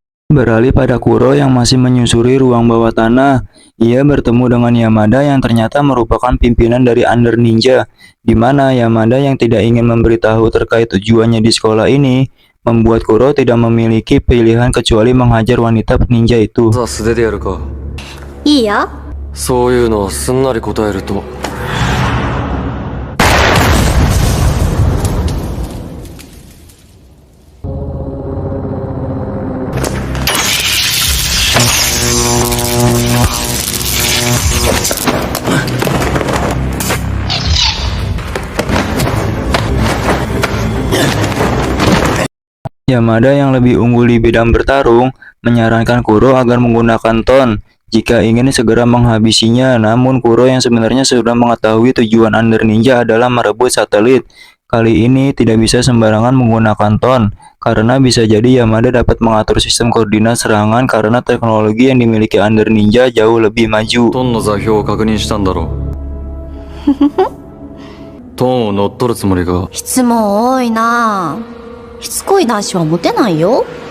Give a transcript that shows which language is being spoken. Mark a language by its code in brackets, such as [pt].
[id] Beralih pada Kuro yang masih menyusuri ruang bawah tanah, Ia bertemu dengan Yamada yang ternyata merupakan pimpinan dari Under Ninja, di mana Yamada yang tidak ingin memberitahu terkait tujuannya di sekolah ini, membuat Kuro tidak memiliki pilihan kecuali menghajar wanita ninja itu. [ja] さあ素手でやるか。いいよ。そういうのをすんなり答えると。 [id] Yamada yang lebih unggul di bidang bertarung menyarankan Kuro agar menggunakan ton jika ingin segera menghabisinya. Namun Kuro yang sebenarnya sudah mengetahui tujuan Under Ninja adalah merebut satelit. Kali ini tidak bisa sembarangan menggunakan ton, karena bisa jadi Yamada dapat mengatur sistem koordinat serangan karena teknologi yang dimiliki Under Ninja jauh lebih maju. [ja] トンの座標を確認したんだろう。トンを乗っ取るつもりか。質問多いなぁ。しつこい男子はモテないよ。